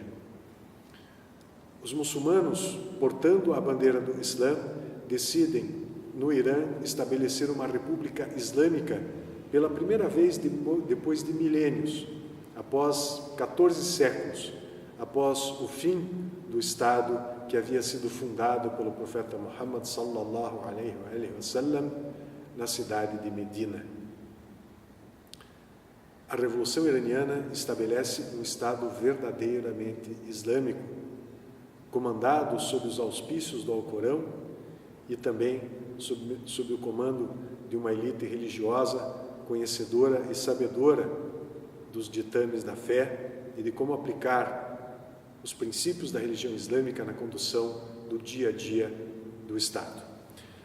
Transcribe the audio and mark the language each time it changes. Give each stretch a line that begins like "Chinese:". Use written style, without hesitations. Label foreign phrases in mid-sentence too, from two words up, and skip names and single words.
Portuguese: Os muçulmanos, portando a bandeira do Islã, decidem, no Irã, estabelecer uma república islâmica pela primeira vez depois de milênios, após 14 séculos, após o fim do Estado que havia sido fundado pelo profeta Muhammad
Arabic: صلى الله عليه وسلم
Portuguese: na cidade de Medina. A Revolução Iraniana estabelece um Estado verdadeiramente islâmico, comandado sob os auspícios do Alcorão e também sob o comando de uma elite religiosa conhecedora e sabedora dos ditames da fé e de como aplicar os princípios da religião islâmica na condução do dia a dia do Estado.